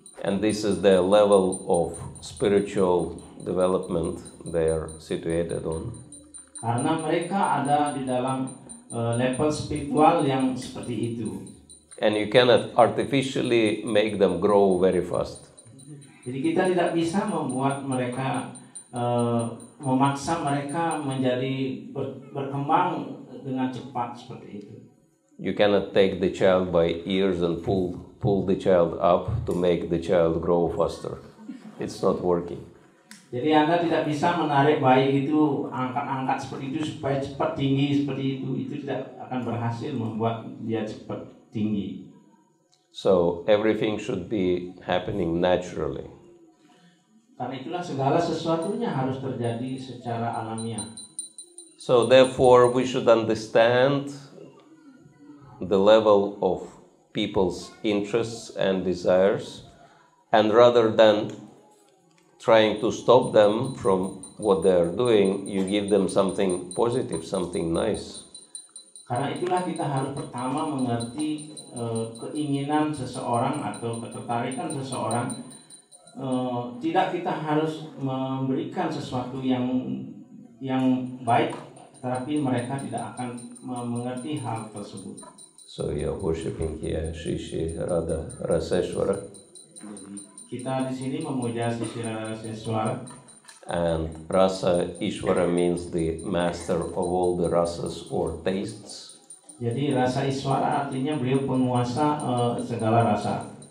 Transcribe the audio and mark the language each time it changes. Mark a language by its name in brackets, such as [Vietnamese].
[English] And this is the level of spiritual development they are situated on. [Indonesian] Karena mereka ada di dalam level spiritual yang seperti itu. [English] And you cannot artificially make them grow very fast. [Indonesian] Jadi kita tidak bisa membuat mereka, memaksa mereka menjadi berkembang dengan cepat seperti itu. [English] You cannot take the child by ears and pull the child up to make the child grow faster. It's not working. [Indonesian] Jadi Anda tidak bisa menarik bayi itu angkat-angkat seperti itu supaya cepat tinggi seperti itu. Itu tidak akan berhasil membuat dia cepat tinggi. [English] So everything should be happening naturally. [Indonesian] Karena itulah segala sesuatunya harus terjadi secara alamiah. [English] So therefore we should understand the level of people's interests and desires, and rather than trying to stop them from what they are doing, you give them something positive, something nice. [Indonesian] Karena itulah kita harus pertama mengerti keinginan seseorang atau ketertarikan seseorang. Tidak kita harus memberikan sesuatu yang baik, tetapi mereka tidak akan mengerti hal tersebut. [English] So you are worshipping here Shri Shri Radha Raseshwara. [Indonesian] Kita di sini memuja Sri Radha Raseshwara. [English] And Rasa Ishvara means the master of all the rasas or tastes. [Indonesian] Jadi rasa Ishvara artinya beliau penguasa segala rasa.